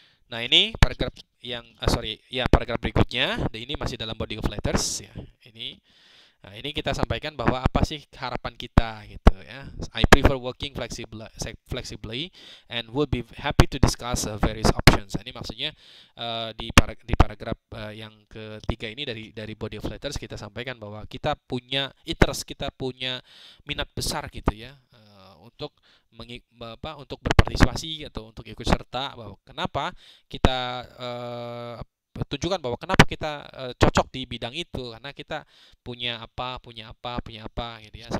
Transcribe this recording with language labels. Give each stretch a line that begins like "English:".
Indonesian: Nah, ini paragraf yang paragraf berikutnya. Ini masih dalam body of letters ya. Ini kita sampaikan bahwa apa sih harapan kita gitu ya.
English: I prefer working flexibly and would be happy to discuss various options.
Indonesian: Ini maksudnya di paragraf yang ketiga ini dari body of letters kita sampaikan bahwa kita punya interest, kita punya minat besar gitu ya untuk untuk berpartisipasi atau untuk ikut serta, bahwa kenapa kita tunjukkan bahwa kenapa kita cocok di bidang itu, karena kita punya apa gitu ya.